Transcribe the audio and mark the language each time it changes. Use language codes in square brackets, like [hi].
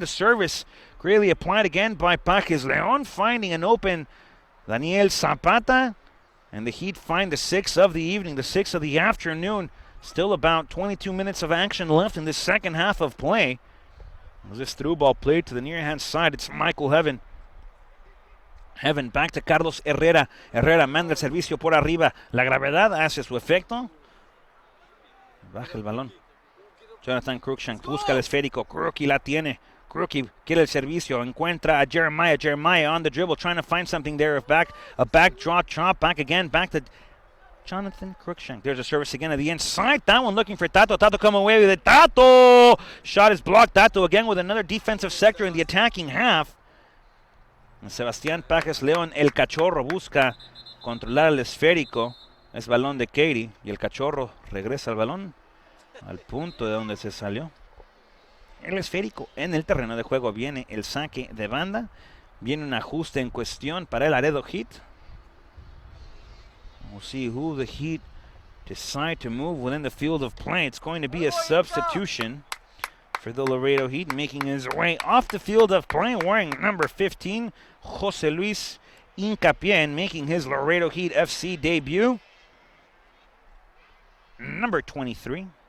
[en] The service greatly applied again by Paques Leon, finding an open Daniel Zapata, and the Heat find the 6th of the evening, the 6th of the afternoon. Still about 22 minutes of action left in this second half of play. As this through ball played to the near hand side, it's Michael Heaven. Heaven back to Carlos Herrera. [es] Herrera manda el servicio por arriba. La gravedad hace su efecto. Baja el balón. Jonathan Cruikshank busca el esférico. Crookie la tiene. Crookie quiere el servicio. Encuentra a Jeremiah. [en] Jeremiah on the dribble trying to find something there. A back draw chop. Back again. Back to Jonathan Cruikshank. There's a service again at the inside. That one looking for Tato. Tato come away with it. Tato! Shot is blocked. Tato again with another defensive sector in the attacking half. [es] Sebastián Paques León, el Cachorro, busca controlar el esférico. Es balón de Katy y el Cachorro regresa al balón al punto de donde se salió. El esférico en el terreno de juego. Viene el saque de banda. Viene un ajuste en cuestión para el Laredo Heat. [en] We'll see who the Heat decide to move within the field of play. It's going to be a substitution for the Laredo Heat, making his way off the field of play, wearing number 15, José Luis Hincapié, and making his Laredo Heat FC debut, number 23,